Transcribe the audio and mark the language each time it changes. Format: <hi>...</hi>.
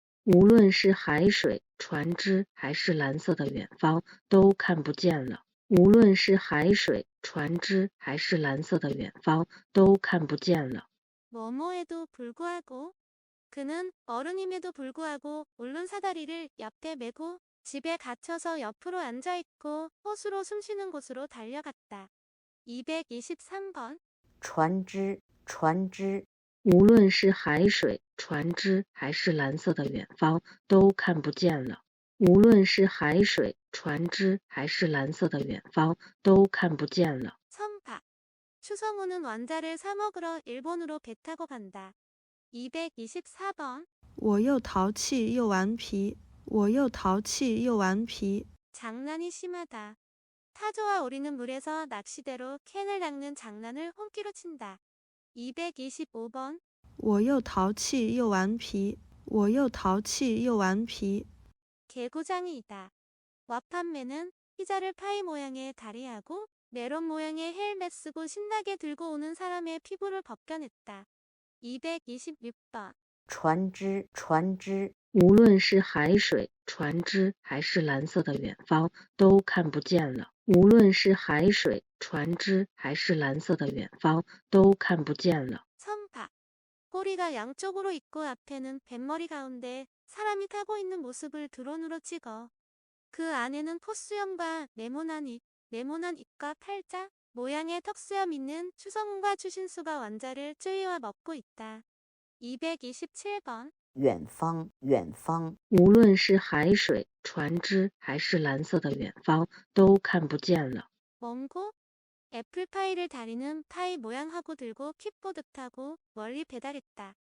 <zh>无论是海水、船只还是蓝色的远方，都看不见了。无论是海水、船只还是蓝色的远方，都看不见了。</zh> <ko>뭐뭐에도 불구하고 그는 어른임에도 불구하고 울른 사다리를 옆에 메고 집에 갇혀서 옆으로 앉아있고 호수로 숨쉬는 곳으로 달려갔다. 223번.</ko> <zh>船只。无论是海水、船只还是蓝色的远方，都看不见了。无论是海水、船只还是蓝色的远方，都看不见了。</zh> <ko>선파. 추성우는 완자를 사 먹으러 일본으로 배 타고 간다. 224번.</ko> <zh>我又淘气又顽皮。</zh> <ko>장난이 심하다. 타조와 오리는 물에서 낚시대로 캔을 낚는 장난을 혼기로 친다. 225번.</ko> <zh>我又淘气又顽皮。</zh> <ko>개구장이다. 와판매는 피자를 파이 모양의 다리하고 메론 모양의 헬멧 쓰고 신나게 들고 오는 사람의 피부를 벗겨냈다. 226번.</ko> <zh>船只。无论是海水、船只还是蓝色的远方，都看不见了。无论是海水、船只还是蓝色的远方，都看不见了。</zh> <ko>선파. 꼬리가 양쪽으로 있고 앞에는 뱃머리 가운데 사람이 타고 있는 모습을 드론으로 찍어. 그 안에는 포수염과 네모난 입과 팔자 모양의 턱수염 있는 추성훈과 추신수가 완자를 쯔위와 먹고 있다. 227번.</ko> <zh>远方。无论是海水、船只还是蓝色的远方，都看不见了。</zh> <ko>먼 곳. 애플파이를 다리는 파이 모양하고 들고 킥보드 타고 멀리 배달했다.</ko>